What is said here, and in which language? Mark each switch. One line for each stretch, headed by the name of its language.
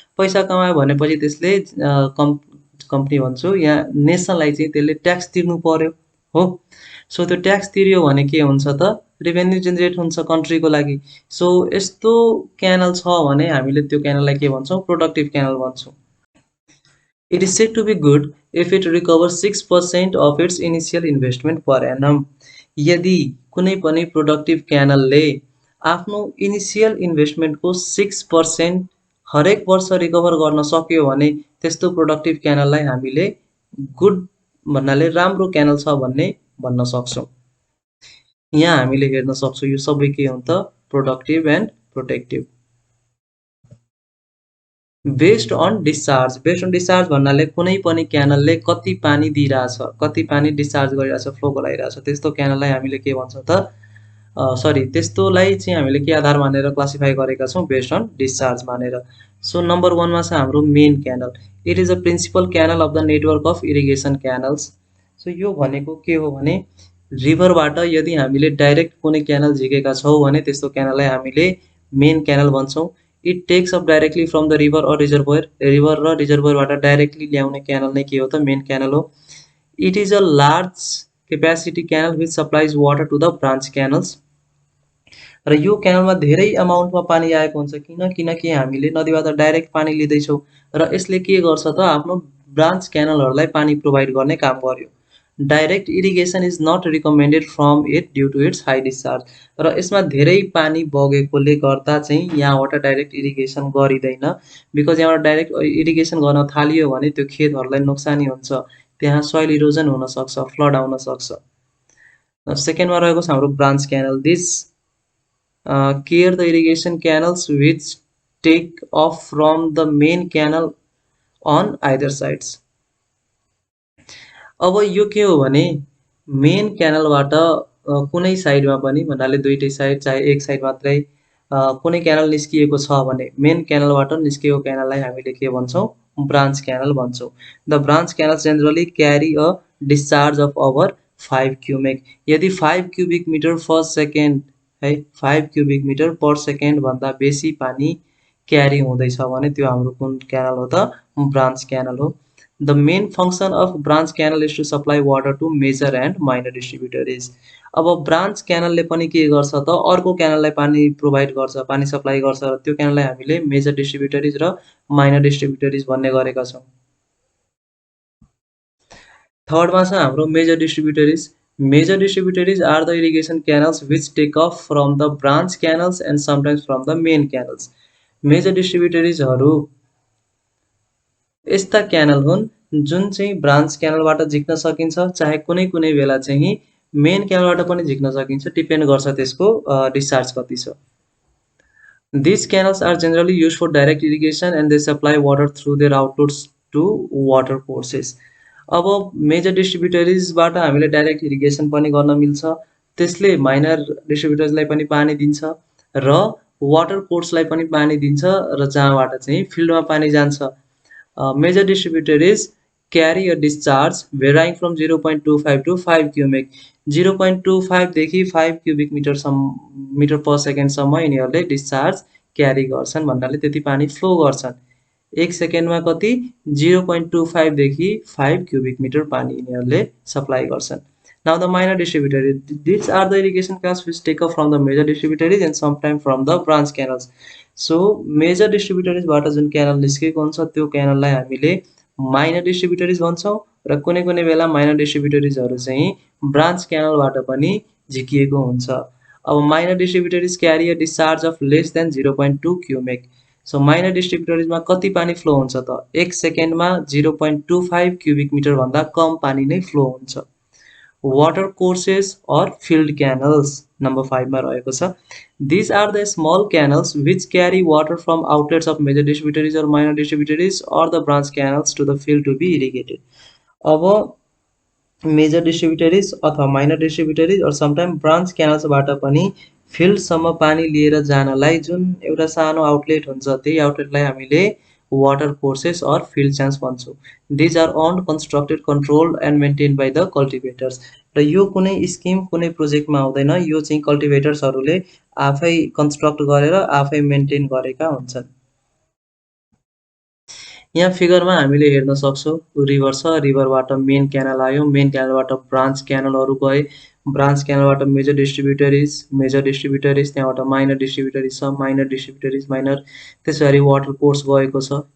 Nepali: पैसा कमायो भनेपछि त्यसले कम्पनी भन्छु यहाँ नेसनलाई चाहिँ त्यसले ट्याक्स तिर्नु पर्यो हो। सो त्यो ट्याक्स तिर्यो भने के हुन्छ त रेभेन्यू जेनेरेट हुन्छ कन्ट्रीको लागि। सो यस्तो क्यानल छ भने हामीले त्यो क्यानललाई के भन्छौँ प्रोडक्टिभ क्यानल भन्छौँ।
English: It is said to be good if it recovers 6% of its initial investment per annum.
Nepali: यदि कुनै पनि प्रोडक्टिभ क्यानलले आफ्नो इनिसियल इन्भेस्टमेन्टको 6% हरेक वर्ष रिकभर गर्न सक्यो भने त्यस्तो प्रोडक्टिभ क्यानललाई हामीले गुड भन्नाले राम्रो क्यानल छ भन्ने भन्न सक्छौँ। यहाँ हामीले हेर्न सक्छौँ यो सबै के हो त productive and protective. Based on discharge, based on discharge भन्नाले कुनै पनि क्यानलले कति पानी दिइरहेछ, कति पानी डिस्चार्ज गरिरहेछ, फ्लो गराइरहेछ, त्यस्तो क्यानललाई हामीले के भन्छौँ त त्यस्तोलाई चाहिँ हामीले के आधार मानेर क्लासिफाई गरेका छौँ बेस्ड अन डिस्चार्ज मानेर। सो नम्बर 1 मा छ हाम्रो main canal.
English: It is a principal canal of the network of irrigation canals.
Nepali: So यो भनेको के हो भने रिभरबाट यदि हामीले डाइरेक्ट कुनै क्यानल झिकेका छौँ भने त्यस्तो क्यानललाई हामीले मेन क्यानल भन्छौँ।
English: it takes up directly from the river or reservoir,
Nepali: river र रिजर्भोयरबाट डाइरेक्टली ल्याउने क्यानल नै के हो त मेन क्यानल हो।
English: It is a large capacity canal which supplies water to the branch canals.
Nepali: र यो क्यानलमा धेरै अमाउन्टमा पानी आएको हुन्छ किनकि हामीले नदीबाट डाइरेक्ट पानी लिँदैछौँ र यसले के गर्छ त आफ्नो ब्रान्च क्यानलहरूलाई पानी प्रोभाइड गर्ने काम गर्यो।
English: direct irrigation is not recommended from it due to its high discharge
Nepali: र यसमा धेरै पानी बगेकोले गर्दा चाहिँ यहाँबाट डाइरेक्ट इरिगेसन गरिँदैन। बिकज यहाँबाट डाइरेक्ट इरिगेसन गर्न थालियो भने त्यो खेतहरूलाई नोक्सानी हुन्छ, त्यहाँ सोइल इरोजन हुनसक्छ, फ्लड आउन सक्छ। सेकेन्डमा रहेको छ हाम्रो branch canal.
English: This care the irrigation canals which take off from the main canal on either sides।
Nepali: अब यो के हो भने मेन क्यानलबाट कुनै साइडमा पनि भन्नाले दुईटै साइड चाहे एक साइड मात्रै कुनै क्यानल निस्किएको छ भने मेन क्यानलबाट निस्किएको क्यानललाई हामीले के भन्छौँ? ब्रान्च क्यानल भन्छौँ।
English: The branch canal generally carry a discharge of over 5 cubic.
Nepali: यदि 5 क्युबिक मिटर पर सेकेन्ड है 5 क्युबिक मिटर पर सेकेन्ड भन्दा बेसी पानी क्यारी हुँदैछ भने त्यो हाम्रो कुन क्यानल हो त? ब्रान्च क्यानल हो।
English: The main function of branch canal is to supply water to major and minor distributaries।
Nepali: अब ब्रान्च क्यानलले पनि के गर्छ त? अर्को क्यानललाई पानी प्रोभाइड गर्छ, पानी सप्लाई गर्छ र त्यो क्यानललाई हामीले मेजर डिस्ट्रिब्युटरिज र माइनर डिस्ट्रिब्युटरिज भन्ने गरेका छौँ। थर्डमा छ हाम्रो major डिस्ट्रिब्युटरिज।
English: Major distributaries are the irrigation canals which take off from the branch canals and sometimes from the main canals।
Nepali: Major distributaries हरु यस्ता क्यानल हुन् जुन चाहिँ ब्रान्च क्यानलबाट झिक्न सकिन्छ, चाहे कुनै कुनै बेला चाहिँ मेन क्यानलबाट पनि झिक्न सकिन्छ, डिपेन्ड गर्छ त्यसको डिस्चार्ज कति छ।
English: These canals are generally used for direct irrigation and they supply water through their outlets to water courses।
Nepali: अब मेजर डिस्ट्रिब्युटरिजबाट हामीले डाइरेक्ट इरिगेसन पनि गर्न मिल्छ, त्यसले माइनर डिस्ट्रिब्युटर्सलाई पनि पानी दिन्छ र वाटर कोर्सलाई पनि पानी दिन्छ र जहाँबाट चाहिँ फिल्डमा पानी जान्छ।
English: Major distributaries carry a discharge varying from 0.25 to 5 cubic.
Nepali: 0.25 देखि 5 क्युबिक मिटर पर सेकेन्डसम्म यिनीहरूले डिस्चार्ज क्यारी गर्छन्, भन्नाले त्यति पानी फ्लो गर्छन्। एक सेकेन्डमा कति? 0.25 देखि 5 क्युबिक मिटर पानी यिनीहरूले सप्लाई गर्छन्।
English: Now the minor distributaries, these are the irrigation canals which take off from the major distributaries and sometimes from the branch canals।
Nepali: So major distributaries बाट जुन क्यानल निस्केको हुन्छ त्यो क्यानललाई हामीले माइनर डिस्ट्रिब्युटरिज भन्छौँ र कुनै कुनै बेला माइनर डिस्ट्रिब्युटरिजहरू चाहिँ ब्रान्च क्यानलबाट पनि झिकिएको हुन्छ।
English: अब minor distributaries carry a discharge of less than 0.2 cubic.
Nepali: So minor डिस्ट्रिब्युटरिजमा कति पानी फ्लो हुन्छ त? एक सेकेन्डमा 0.25 क्युबिक मिटर भन्दा कम पानी नै फ्लो हुन्छ। वाटर कोर्सेस और फिल्ड क्यानल्स नम्बर 5 मा रहेको छ।
English: These are the small canals which carry water from outlets of major distributaries or minor distributaries or the branch canals to the field to be irrigated।
Nepali: अब major डिस्ट्रिब्युटरिज अथवा minor डिस्ट्रिब्युटरिज और sometime branch क्यानल्सबाट पनि फिल्डसम्म पानी लिएर जानलाई जुन एउटा सानो आउटलेट हुन्छ त्यही आउटलेटलाई हामीले वाटर कोर्सेस और फिल्ड च्यानल्स भन्छौँ।
English: These are owned constructed controlled and maintain by the cultivators.
Nepali: र यो कुनै स्किम कुनै प्रोजेक्टमा आउँदैन, यो चाहिँ कल्टिभेटर्सहरूले आफै कन्स्ट्रक्ट गरेर आफै मेन्टेन गरेका हुन्छन्। यहाँ फिगरमा हामीले हेर्न सक्छौँ रिभर छ, रिभरबाट मेन क्यानल आयो, मेन क्यानलबाट ब्रान्च क्यानलहरू गए, ब्रान्च क्यानलबाट मेजर डिस्ट्रिब्युटरिज त्यहाँबाट माइनर डिस्ट्रिब्युटरिज छ, माइनर त्यसरी वाटर कोर्स गएको छ।